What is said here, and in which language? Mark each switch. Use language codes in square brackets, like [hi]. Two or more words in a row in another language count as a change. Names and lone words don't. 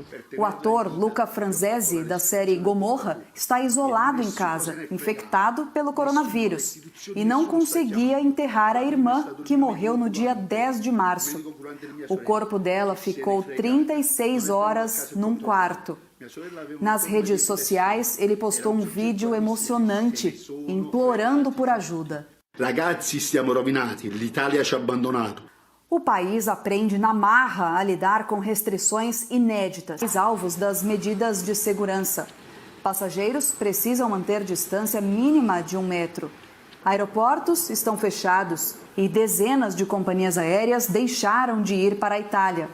[pt] O ator Luca Franzese, da série Gomorra, está isolado em casa, infectado pelo coronavírus, e não conseguia enterrar a irmã, que morreu no dia 10 de março. O corpo dela ficou 36 horas num quarto. Nas redes sociais, ele postou um vídeo emocionante, implorando por ajuda. [it] Ragazzi, stiamo rovinati, l'Italia ci ha abbandonato. [pt] O país aprende na marra a lidar com restrições inéditas, alvos das medidas de segurança. Passageiros precisam manter distância mínima de 1 metro. Aeroportos estão fechados e dezenas de companhias aéreas deixaram de ir para a Itália.